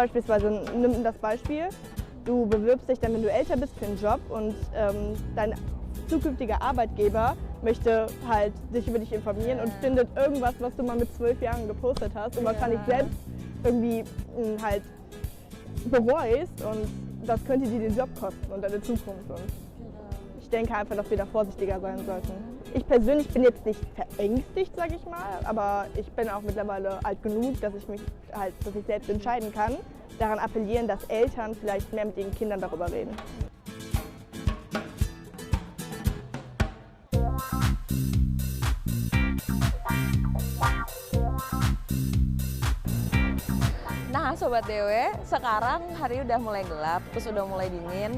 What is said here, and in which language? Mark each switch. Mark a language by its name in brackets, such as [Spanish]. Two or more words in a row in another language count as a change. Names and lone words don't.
[German] Beispielsweise, nimm das Beispiel, du bewirbst dich dann, wenn du älter bist, für einen Job und dein zukünftiger Arbeitgeber möchte halt sich über dich informieren und findet irgendwas, was du mal mit 12 Jahren gepostet hast und wahrscheinlich selbst irgendwie halt bereust und das könnte dir den Job kosten und deine Zukunft. Und ich denke einfach, dass wir da vorsichtiger sein sollten. Ich persönlich bin jetzt nicht verängstigt, sage ich mal, aber ich bin auch mittlerweile alt genug, dass ich selbst entscheiden kann. Daran appellieren, dass Eltern vielleicht mehr mit ihren Kindern darüber reden. [Indonesian] Nah Sobat Dewe, sekarang hari udah mulai gelap, terus udah mulai dingin.